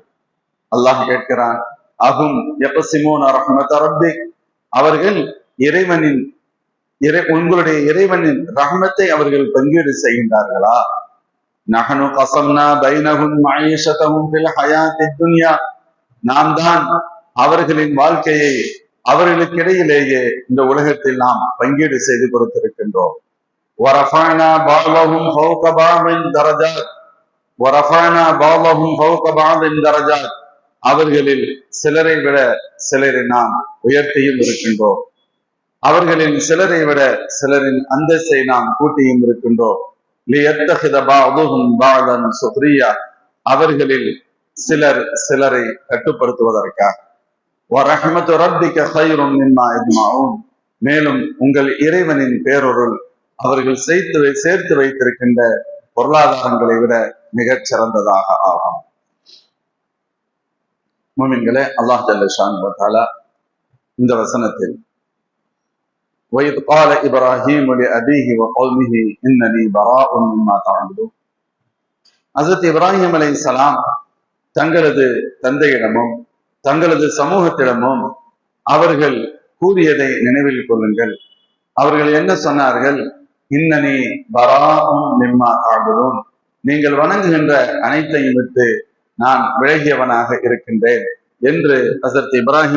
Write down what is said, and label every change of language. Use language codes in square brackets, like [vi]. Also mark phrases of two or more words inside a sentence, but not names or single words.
[ta] அல்லாஹ் கேட்கிறான், [ar] أهم يقسمون رحمة ربك, [ta] அவர்கள் உங்களுடைய இறைவனின் ரஹ்மத்தை அவர்கள் பங்கீடு செய்கின்றார்களா? [ar] نحن قسمنا بينهم معيشتهم في الحياة الدنيا, [ta] நாம் தான் அவர்களின் வாழ்க்கையை அவர்களுக்கிடையிலேயே இந்த உலகத்தில் நாம் பங்கீடு செய்து கொடுத்திருக்கின்றோம். [ar] وَرَفَعْنَا بَعْضَهُمْ فَوْقَ بَعْضٍ دَرَجَاتٍ وَرَفَعْنَا بَعْضَهُمْ فَوْقَ بَعْضٍ دَرَجَاتٍ [ta] அவர்களில் சிலரை விட சிலரை நாம் உயர்த்தியும் இருக்கின்றோம். அவர்களில் சிலரை விட சிலரின் அந்தஸ்தை நாம் கூட்டியும் இருக்கின்றோம். [ar] لِيَتَّخِذَ بَعْضُهُمْ بَعْضًا سُخْرِيًّا [ta] அவர்களில் சிலர் சிலரை கட்டுப்படுத்துவதற்காக. [ar] وَرَحْمَةُ رَبِّكَ خَيْرٌ مِمَّا يَجْمَعُونَ [ta] மேலும் உங்கள் இறைவனின் பேரொருள் அவர்கள் சேர்த்து வைத்திருக்கின்ற பொருளாதாரங்களை விட மிகச் சிறந்ததாக ஆகும். முஃமின்களே, அல்லாஹ் [ar] جل شأنه وتعالى [ta] இந்த வசனத்தில் [ar] وَإِذْ قَالَ إِبْرَاهِيمُ لِأَبِيهِ وَقَوْمِهِ إِنَّنِي بَرَاءٌ مِمَّا تَعْبُدُونَ [ta] ஹஜ்ரத் இப்ராஹிம் அலைஹிஸ்ஸலாம் தங்களது தந்தையிடமும் தங்களது சமூகத்திடமும் அவர்கள் கூறியதை நினைவில் கொள்ளுங்கள். அவர்கள் என்ன சொன்னார்கள்? [ar] إنني براء مما تعبدون [ta] நீங்கள் வணங்குகின்ற அனைத்தையும் விட்டு நான் விலகியவனாக இருக்கின்றேன் என்று ஹஜ்ரத் இப்ராஹிம்